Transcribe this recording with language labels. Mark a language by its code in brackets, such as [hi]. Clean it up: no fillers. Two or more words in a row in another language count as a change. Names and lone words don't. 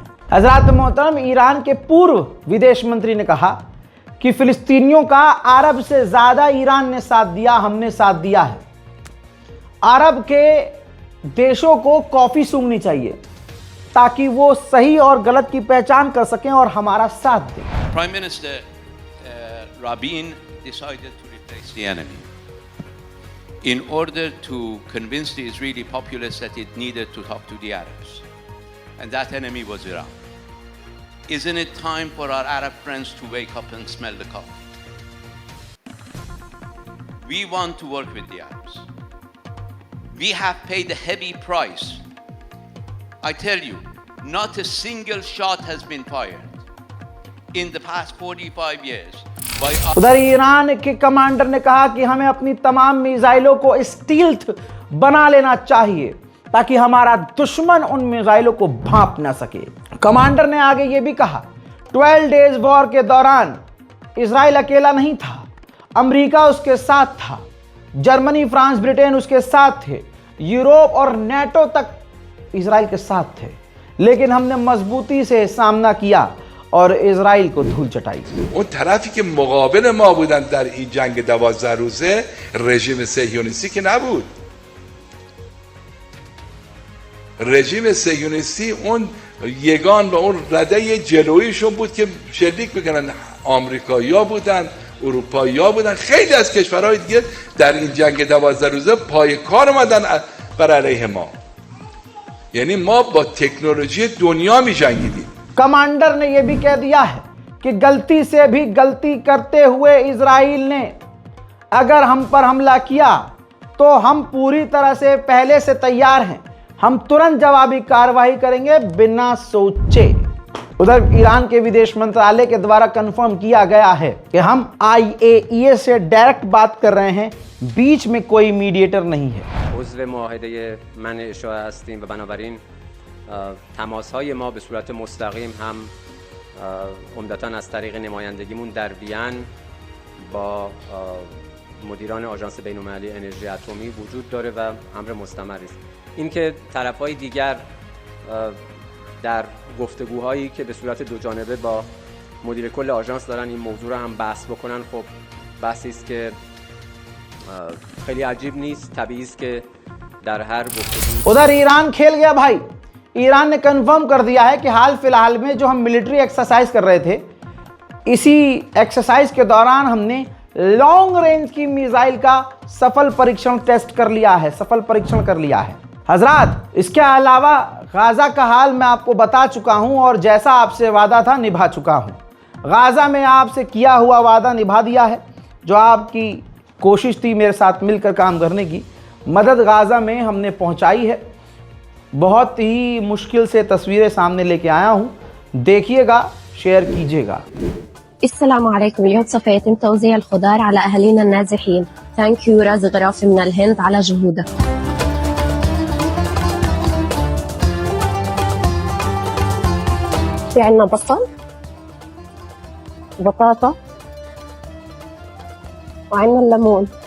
[hi] हजरत मोहतरम, ईरान के पूर्व विदेश मंत्री ने कहा कि फिलिस्तीनियों का अरब से ज्यादा ईरान ने साथ दिया, हमने साथ दिया है। अरब के देशों को कॉफी सूंघनी चाहिए ताकि वो सही और गलत की पहचान कर सकें और हमारा साथ दें। [en] Prime Minister Rabin decided to replace the enemy in order to convince the Israeli populace that it needed to talk to the Arabs, and that enemy was Iran. Isn't it time for our Arab friends to wake up and smell the coffee? We want to work with the Arabs. We have paid a heavy price. I tell you, not a single shot has been fired in the past 45 years. [hi] उधर ईरान के कमांडर ने कहा कि हमें अपनी तमाम मिसाइलों को स्टील्थ बना लेना चाहिए ताकि हमारा दुश्मन उन मिसाइलों को भांप ना सके। कमांडर ने आगे ये भी कहा, 12 [en] days war [hi] के दौरान इजराइल अकेला नहीं था, अमेरिका उसके साथ था, जर्मनी, फ्रांस, ब्रिटेन उसके साथ थे, यूरोप और नेटो तक इजराइल के साथ थे, लेकिन हमने मजबूती से सामना किया और इजराइल को धूल चटाई। [fa] اون طرفی که مقابل ما بودن در این جنگ 12 روزه رژیم صهیونیستی که نبود. رژیم صهیونیستی اون یگان و اون رده جلویشون بود که شلیک میکنن. آمریکایی‌ها بودن، اروپایی‌ها بودن، خیلی از کشورهای دیگه در این جنگ 12 روزه پای کار اومدن بر علیه ما. یعنی ما با تکنولوژی دنیا می‌جنگیدیم. [hi] कमांडर ने यह भी कह दिया है कि गलती से भी गलती करते हुए इजराइल ने अगर हम पर हमला किया तो हम पूरी तरह से पहले से तैयार हैं, हम तुरंत जवाबी कार्रवाई करेंगे बिना सोचे। उधर ईरान के विदेश मंत्रालय के द्वारा कंफर्म किया गया है कि हम IAEA से डायरेक्ट बात कर रहे हैं, बीच में कोई मीडिएटर नहीं है। [fa] عضو معاهده منع اشاعه هستیم و بنابراین تماس‌های ما به صورت مستقیم هم عمدتاً از طریق نمایندگیمون در وین با مدیران آژانس بین‌المللی انرژی اتمی وجود داره و امر مستمری است. اینکه طرف‌های دیگر در گفتگوهایی که به صورت دو جانبه با مدیر کل آژانس دارن این موضوع رو هم بحث بکنن، خب بحثی است که خیلی عجیب نیست، طبیعی است که در هر گفتگو [hi] उधर ईरान खेल गया भाई। ईरान ने कंफर्म कर दिया है कि हाल फिलहाल में जो हम [en] military exercise [hi] कर रहे थे, इसी एक्सरसाइज के दौरान हमने [en] long range [hi] की मिसाइल का सफल परीक्षण टेस्ट कर लिया है, सफल परीक्षण कर लिया है हजरात। इसके अलावा गाजा का हाल मैं आपको बता चुका हूं और जैसा आपसे वादा था निभा चुका हूं। गाजा में आपसे किया हुआ वादा निभा दिया है। जो आपकी कोशिश थी मेरे साथ मिलकर काम करने की, मदद गाजा में हमने पहुंचाई है। बहुत ही मुश्किल से तस्वीरें सामने लेके आया हूं, देखिएगा, शेयर कीजिएगा। [ar] السلام عليكم. اليوم سوف يتم توزيع الخضار على أهالينا النازحين. [en] thank you [ar] رازق غرافي من الهند على جهودك. في عنا بصل، بطاطا، وعنا الليمون.